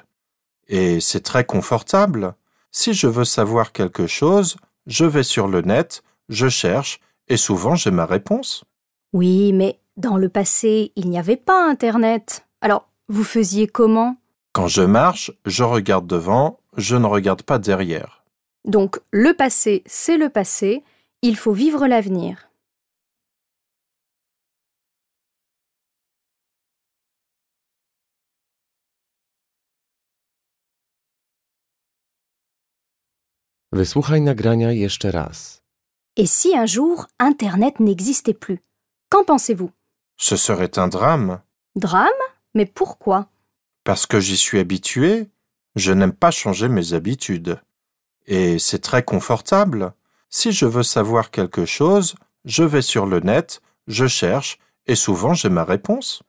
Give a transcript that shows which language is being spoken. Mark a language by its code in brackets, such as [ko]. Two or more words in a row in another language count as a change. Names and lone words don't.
[fr] Et c'est très confortable. Si je veux savoir quelque chose, je vais sur le net, je cherche, et souvent j'ai ma réponse. Oui, mais dans le passé, il n'y avait pas Internet. Alors, vous faisiez comment? Quand je marche, je regarde devant, je ne regarde pas derrière. Donc, le passé, c'est le passé. Il faut vivre l'avenir. [pl] Wysłuchaj nagrania jeszcze raz. [fr] Et si un jour, Internet n'existait plus? Qu'en pensez-vous? Ce serait un drame. Drame? Mais pourquoi? Parce que j'y suis habitué. Je n'aime pas changer mes habitudes. Et c'est très confortable. Si je veux savoir quelque chose, je vais sur le net, je cherche, et souvent j'ai ma réponse.